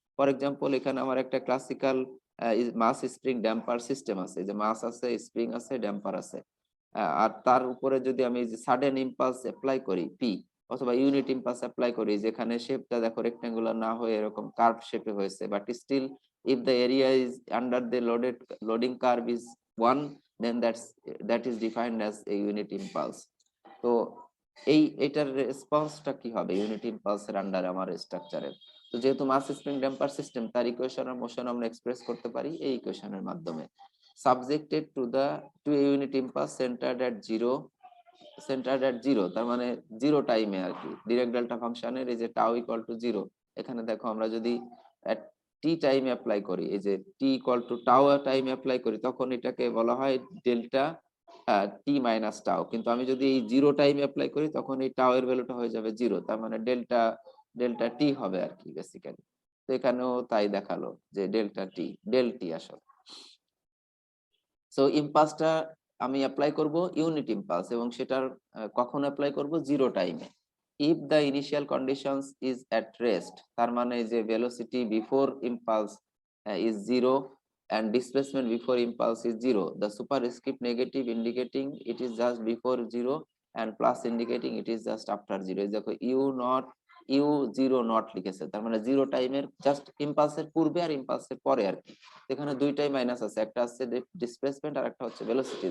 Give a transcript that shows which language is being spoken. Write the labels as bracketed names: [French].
[Bangla] For example, এখানে আমার একটা ক্লাসিক্যাল মাস স্প্রিং ড্যাম্পার সিস্টেম আছে, যে মাস আছে, স্প্রিং আছে, ড্যাম্পার আছে। আর তার উপরে যদি আমি যে সাডেন ইম্পালস অ্যাপ্লাই করি পি, অথবা ইউনিট ইম্পালস অ্যাপ্লাই করি, যেখানে শেপটা দেখো রেক্টেঙ্গুলার না হয়ে এরকম কার্ভ শেপে হয়েছে, but still [English] if the area is under the loading curve is 1, then that is defined as a unit impulse. [Bangla] তো এটার রেসপন্সটা কি হবে ইউনিট ইম্পালসের আন্ডারে আমার স্ট্রাকচারের? তো যেহেতু মাস স্প্রিং ড্যাম্পার সিস্টেম, তার ইকুয়েশন আর মোশন আমরা এক্সপ্রেস করতে পারি এই ইকুয়েশনের মাধ্যমে। [English] subjected to a unit impulse centered at zero, [Bangla] তার মানে জিরো টাইমে আর কি। ডিরেক্ট ডেল্টা ফাংশনের এই যে টাউ ইকুয়াল টু জিরো, এখানে দেখো আমরা যদি টি টাইম অ্যাপ্লাই করি, এই যে T equal to tau time apply করি, তখন এটাকে বলা হয় ডেল্টা টি মাইনাস টাউ। কিন্তু আমি যদি এই জিরো টাইম অ্যাপ্লাই করি, তখন এই টাউ এর ভ্যালুটা হয়ে যাবে জিরো, তার মানে ডেল্টা টি হবে আর কি বেসিক্যালি। তো এখানেও তাই দেখালো যে ডেল টি আসলে। সো ইম্পালসটা আমি অ্যাপ্লাই করব ইউনিট ইম্পালস, এবং সেটার কখন অ্যাপ্লাই করব? জিরো টাইমে। [English] if the initial conditions is at rest, [Bangla] তার মানে যে [English] Velocity before impulse is zero and displacement before impulse is zero, the superscript negative indicating it is just before zero and plus indicating it is just after zero। [Bangla] দেখো you zero not লিখেছে, তার মানে zero টাইমের just ইম্পালসের পূর্বে আর ইম্পালসের পরে আর কি। এখানে দুইটাই মাইনাস আছে, একটা আছে ডিসপ্লেসমেন্ট আর একটা হচ্ছে ভেলোসিটি।